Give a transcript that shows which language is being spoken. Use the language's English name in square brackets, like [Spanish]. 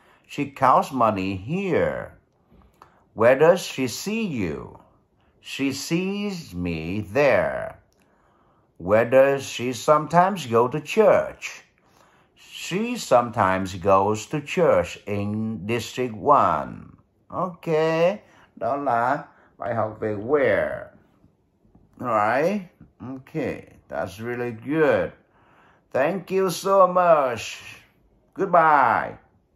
[English] She counts money here. Where does she see you? She sees me there. Where does she sometimes go to church? She sometimes goes to church in District 1. [Vietnamese] Okay, đó là bài học về where. [English] Alright? Okay, that's really good. Thank you so much. Goodbye.